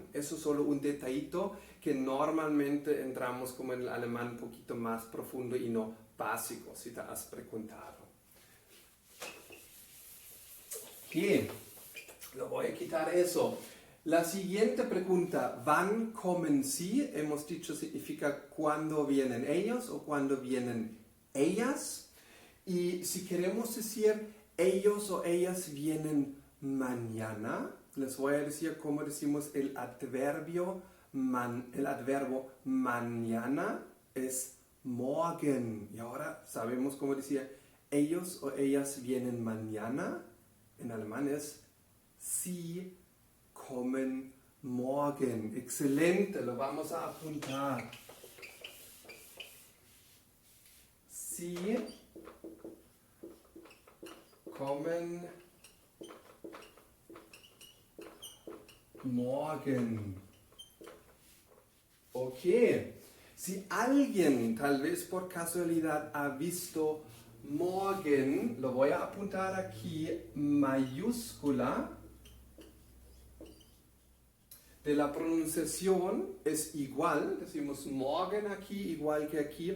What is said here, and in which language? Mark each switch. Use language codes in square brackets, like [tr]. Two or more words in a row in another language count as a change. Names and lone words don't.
[es] Eso es solo un detallito que normalmente entramos como en el alemán un poquito más profundo y no básico, si te has preguntado. Bien, lo voy a quitar eso. La siguiente pregunta, [de] ¿wann kommen Sie? [es] Hemos dicho significa cuándo vienen ellos o cuándo vienen ellas. Y si queremos decir ellos o ellas vienen mañana, les voy a decir cómo decimos el adverbio mañana es morgen. Y ahora sabemos cómo decir ellos o ellas vienen mañana. En alemán es [de] Sie kommen morgen. [es] Excelente, lo vamos a apuntar. [de] Sie kommen morgen. [es] Ok. Si alguien, tal vez por casualidad, ha visto morgen, lo voy a apuntar aquí, mayúscula. De la pronunciación es igual, decimos morgen aquí, igual que aquí.